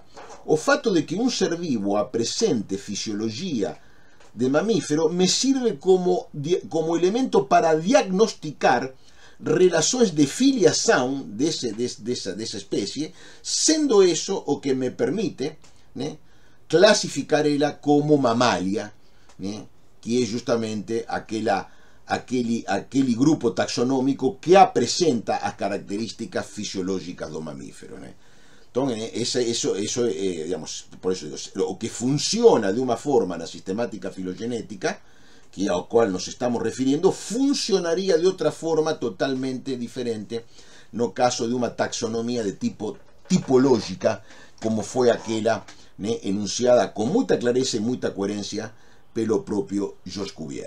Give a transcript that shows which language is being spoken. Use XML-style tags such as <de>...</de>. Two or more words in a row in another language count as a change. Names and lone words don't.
<pt>O fato de que un ser vivo apresente fisioloxía de mamífero me sirve como elemento para diagnosticar relações de filiación desa especie, sendo eso o que me permite clasificar ela como mamalia, que é justamente aquele grupo taxonômico que apresenta as características fisiológicas do mamífero. Então, digamos, por eso digo, o que funciona de uma forma na sistemática filogenética, que é ao qual nos estamos refiriendo, funcionaria de outra forma totalmente diferente no caso de uma taxonomia de tipo tipológica, como foi aquela enunciada com muita clareza e muita coerência pelo propio Georges Cuvier.</pt>